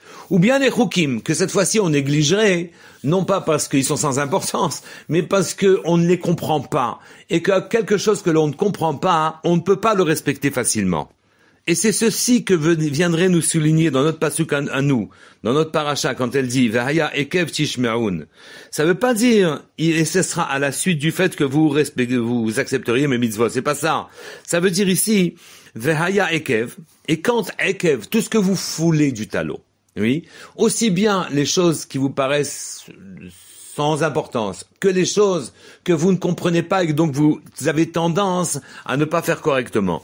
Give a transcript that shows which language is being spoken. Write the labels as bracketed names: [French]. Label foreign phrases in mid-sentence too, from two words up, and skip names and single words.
[French] Ou bien les chukim, que cette fois-ci on négligerait, non pas parce qu'ils sont sans importance, mais parce qu'on ne les comprend pas, et que quelque chose que l'on ne comprend pas, on ne peut pas le respecter facilement. Et c'est ceci que viendrait nous souligner dans notre pasuk à nous, dans notre paracha, quand elle dit « [Hebrew] והיה עקב תשמעון ». [French] Ça veut pas dire « et ce sera à la suite du fait que vous accepteriez mes mitzvot ». C'est pas ça. Ça veut dire ici « [Hebrew] והיה עקב ». [French] Et quand ekev, tout ce que vous foulez du talon, oui, aussi bien les choses qui vous paraissent sans importance que les choses que vous ne comprenez pas et que donc vous avez tendance à ne pas faire correctement.